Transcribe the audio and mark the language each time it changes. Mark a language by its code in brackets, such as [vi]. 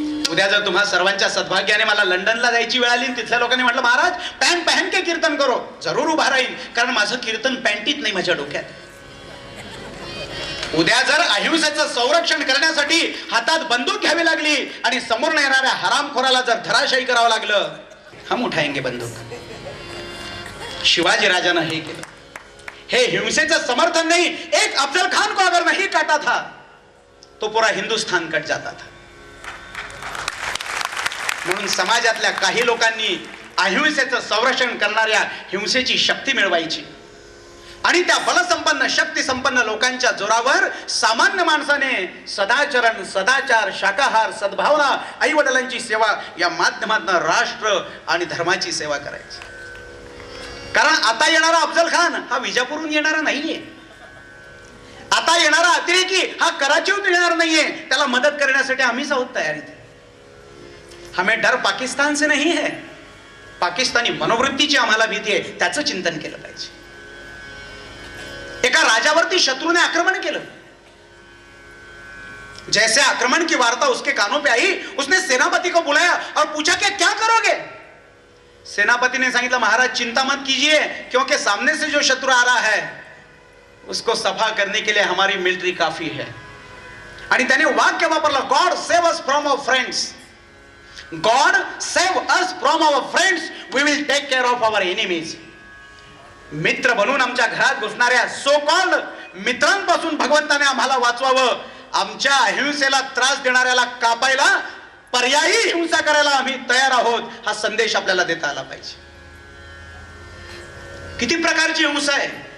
[mr] उद्या जर तुम्हा सर्वांच्या सद्भाग्याने मला लंडनला जायची वेळ आली, तिथल्या लोकांनी म्हटलं महाराज [hi] पॅन्ट पहन के कीर्तन करो, [mr] जरूर उभा राहील, कारण माझं कीर्तन पॅन्टीत नाही, माझ्या डोक्यात. उद्या जर अहिंसेचं संरक्षण करण्यासाठी हातात बंदूक घ्यावी लागली आणि समोर येणाऱ्या हरामखोराला जर धराशायी करावं लागलं, [hi] हम उठाएंगे बंदूक. [mr] शिवाजी राजानं हे केलं. हे हिंसेचं समर्थन नाही. [hi] एक अफजल खान को अगर नहीं काटा था तो पूरा हिंदुस्थान कट जाता था. [mr] म्हणून समाजातल्या काही लोकांनी अहिंसेचं संरक्षण करणाऱ्या हिंसेची शक्ती मिळवायची आणि त्या बलसंपन्न शक्तिसंपन्न लोकांच्या जोरावर सामान्य माणसाने सदाचरण, सदाचार, शाकाहार, सद्भावना, आई वडिलांची सेवा या माध्यमातून राष्ट्र आणि धर्माची सेवा करायची. कारण आता येणारा अफजल खान हा विजापूरहून येणारा नाहीये. आता येणारा अतिरेकी हा कराचीहून येणार नाहीये. त्याला मदत करण्यासाठी आम्हीच आहोत तयारीत. [hi] हमें डर पाकिस्तान से नहीं है, [mr] पाकिस्तानी मनोवृत्तीची आम्हाला भीती आहे, त्याचं चिंतन केलं पाहिजे. एका राजावरती शत्रूने आक्रमण केलं. [hi] जैसे आक्रमण की वार्ता उसके कानों पे आई, उसने सेनापति को बुलाया और पूछा कि क्या करोगे. सेनापति ने [mr] सांगितलं, [hi] महाराज चिंता मत कीजिए, क्योंकि सामने से जो शत्रु आ रहा है उसको सफा करने के लिए हमारी मिलिट्री काफी है. [mr] आणि त्याने वाक्य वापरलं, [en] God save us from our friends. God save us from our friends, we will take care of our enemies. [mr] मित्र बनून आमच्या घरात घुसणाऱ्या सो कॉल्ड मित्रांपासून भगवंताने आम्हाला वाचवावं. आमच्या अहिंसेला त्रास देणाऱ्याला कापायला पर्यायी हिंसा करायला आम्ही तयार आहोत, हा संदेश आपल्याला देता आला पाहिजे. किती प्रकारची हिंसा आहे.